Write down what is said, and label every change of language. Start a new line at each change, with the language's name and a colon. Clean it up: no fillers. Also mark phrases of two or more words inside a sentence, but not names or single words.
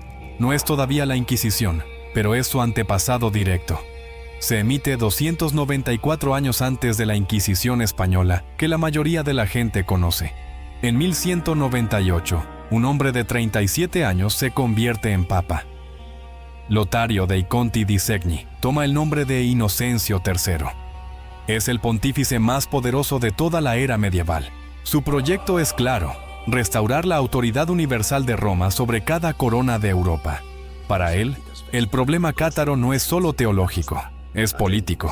Spanish: No es todavía la Inquisición, pero es su antepasado directo. Se emite 294 años antes de la Inquisición española, que la mayoría de la gente conoce. En 1198, un hombre de 37 años se convierte en papa. Lotario dei Conti di Segni toma el nombre de Inocencio III. Es el pontífice más poderoso de toda la era medieval. Su proyecto es claro: restaurar la autoridad universal de Roma sobre cada corona de Europa. Para él, el problema cátaro no es solo teológico, es político.